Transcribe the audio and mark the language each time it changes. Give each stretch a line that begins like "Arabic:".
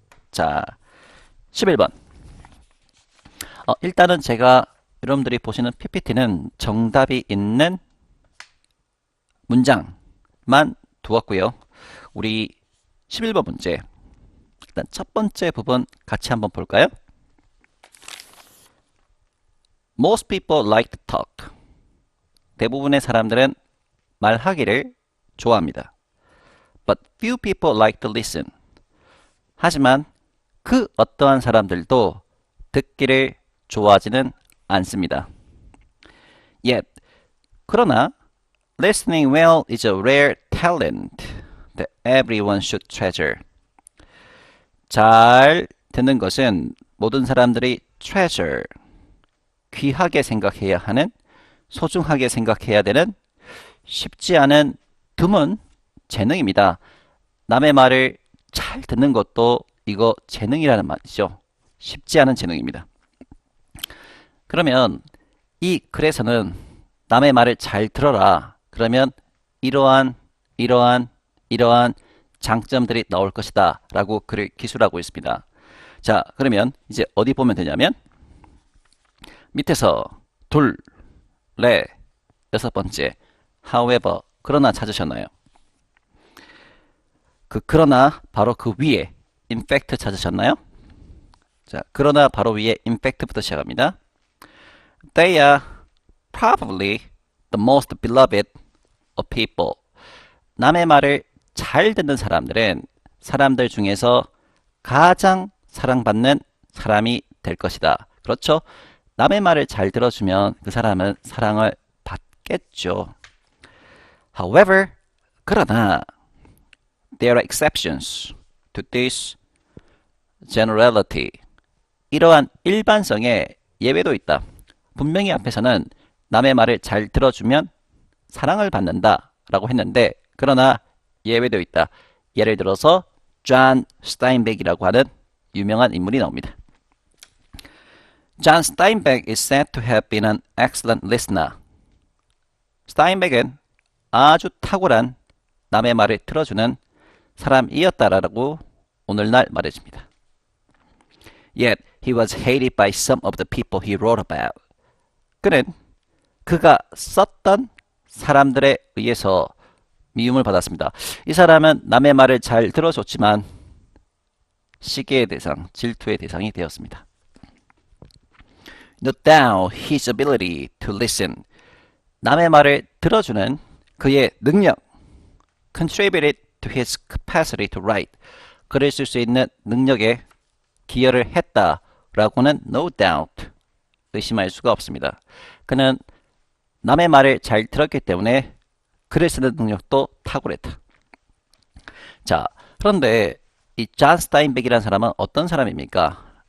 Korean: 자, 11번. 일단은 제가 여러분들이 보시는 PPT는 정답이 있는 문장만 두었고요. 우리 11번 문제. 일단 첫 번째 부분 같이 한번 볼까요?
English: Most people like to talk.
Korean: 대부분의 사람들은 말하기를 좋아합니다.
English: But few people like to listen.
Korean: 하지만 그 어떠한 사람들도 듣기를 좋아하지는 않습니다.
English: Yet,
Korean: 그러나
English: listening well is a rare talent that everyone should treasure.
Korean: 잘 듣는 것은 모든 사람들이 treasure, 귀하게 생각해야 하는, 소중하게 생각해야 되는 쉽지 않은 드문 재능입니다. 남의 말을 잘 듣는 것도 이거 재능이라는 말이죠. 쉽지 않은 재능입니다. 그러면 이 글에서는 남의 말을 잘 들어라. 그러면 이러한 장점들이 나올 것이다 라고 글을 기술하고 있습니다. 자, 그러면 이제 어디 보면 되냐면 밑에서 둘, 넷, 여섯 번째 however, 그러나 찾으셨나요? 그러나 바로 그 위에
English: in fact
Korean: 찾으셨나요? 자, 그러나 바로 위에 in fact부터 시작합니다.
English: They are probably the most beloved of people.
Korean: 남의 말을 잘 듣는 사람들은 사람들 중에서 가장 사랑받는 사람이 될 것이다. 그렇죠? 남의 말을 잘 들어주면 그 사람은 사랑을 받겠죠.
English: However,
Korean: 그러나
English: there are exceptions to this generality.
Korean: 이러한 일반성에 예외도 있다. 분명히 앞에서는 남의 말을 잘 들어주면 사랑을 받는다 라고 했는데 그러나 예외도 있다. 예를 들어서 존 스타인백이라고 하는 유명한 인물이 나옵니다.
English: John Steinbeck is said to have been an excellent listener.
Korean: 스타인백은 아주 탁월한 남의 말을 들어주는 사람이었다라고 오늘날 말해줍니다.
English: Yet he was hated by some of the people he wrote about.
Korean: 그는 그가 썼던 사람들에 의해서 미움을 받았습니다. 이 사람은 남의 말을 잘 들어줬지만 시기의 대상, 질투의 대상이 되었습니다.
English: Note down his ability to listen.
Korean: 남의 말을 들어주는 그의 능력.
English: Contributed to his capacity to write.
Korean: 글을 쓸 수 있는 능력에 기여를 했다라고는
English: no doubt
Korean: 의심할 수가 없습니다. 그는 남의 말을 잘 들었기 때문에 글을 쓰는 능력도 탁월했다. 자, 그런데 이 존 스타인백이라는 사람은 어떤 사람입니까?